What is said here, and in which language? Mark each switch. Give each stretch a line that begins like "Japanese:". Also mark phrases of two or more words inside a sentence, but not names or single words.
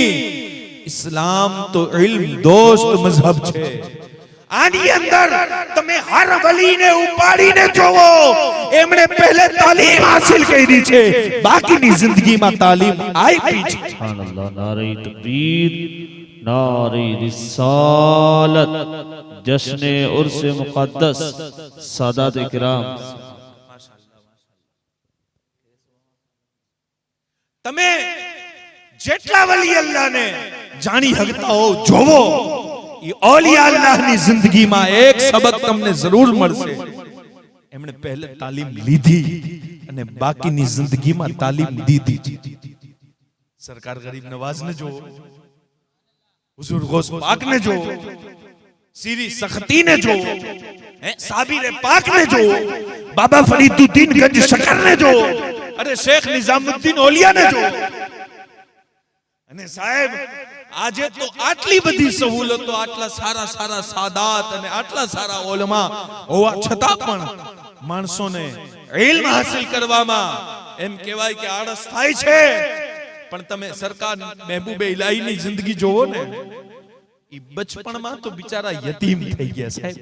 Gujarati: ઇસ્લામ તો ઇલ્મ દોસ્ત મઝહબ છે. આની અંદર તમે હર વલીને ઉપાડીને જોવો, એમણે પહેલે તાલીમ હાસિલ કરી છે, બાકીની જિંદગીમાં તાલીમ આપી છે.
Urdu: سبحان اللہ۔ نعرۂ تکبیر, نعرۂ رسالت، جشن عرس مقدس، سادات کرام.
Gujarati: તમે જેટલા વલી અલ્લાહને જાણી હકતા હો જોવો, એ ઓલિયા અલ્લાહની જિંદગીમાં એક સબક તમને જરૂર મળશે. એમણે પહેલે તાલીમ લીધી અને બાકીની જિંદગીમાં તાલીમ દીધી. સરકાર ગરીબ નવાઝને જોવો, હુજૂર ગૌસ પાક ને જો, સીરી સખ્તી ને જો, સાબિર પાક ને જો, બાબા ફરીદુદ્દીન ગંજ શકર ને જો, અરે શેખ નિઝામુદ્દીન ઔલિયા ને જો. અને સાહેબ આજે તો આટલી બધી સહુલતો, આટલા સારા સારા સાદાત અને આટલા સારા ઉલમા હોવા છતાં પણ માણસોને ઇલ્મ હાસિલ કરવામાં એમ કહેવાય કે આળસ થાય છે. પણ તમે સરકાર મહેબૂબે ઇલાહીની જિંદગી જોવો ને, ઈ બચપણમાં તો બિચારા યતીમ થઈ ગયા સાહેબ.